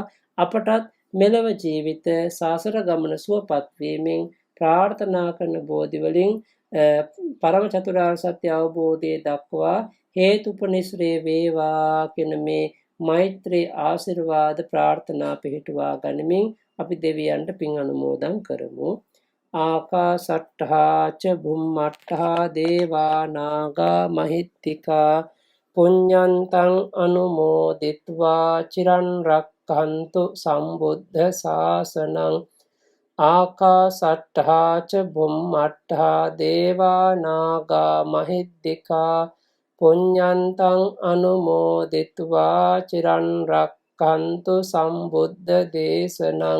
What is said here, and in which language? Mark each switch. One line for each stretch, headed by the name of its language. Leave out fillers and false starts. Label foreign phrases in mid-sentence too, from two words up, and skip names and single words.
Sinhala: අපටත් මෙලව ජීවිත සාසර ගමන සුවපත් වීමෙන් ප්‍රාර්ථනා කරන බෝධි වලින් පරම චතුරාර්ය සත්‍ය අවබෝධය දක්වා හේතුපනිශ්‍රේ වේවා කියන මේ මෛත්‍රී ආශිර්වාද ප්‍රාර්ථනා පිහිටුවා ගනිමින් අපි දෙවියන්ට පින් අනුමෝදන් කරමු.
Pali: ආකාසට්ඨා ච බුම්මට්ඨා දේවා නාග මහිත්‍තිකා පුඤ්ඤන්තං අනුමෝදිත්වා චිරන් රක්ඛන්තු සම්බුද්ධ ශාසනං. ආකාසට්ඨා ච බුම්මට්ඨා දේවා නාග මහිත්‍තිකා පුඤ්ඤන්තං අනුමෝදිත්වා චිරන් රක්ඛන්තු සම්බුද්ධ දේශනං.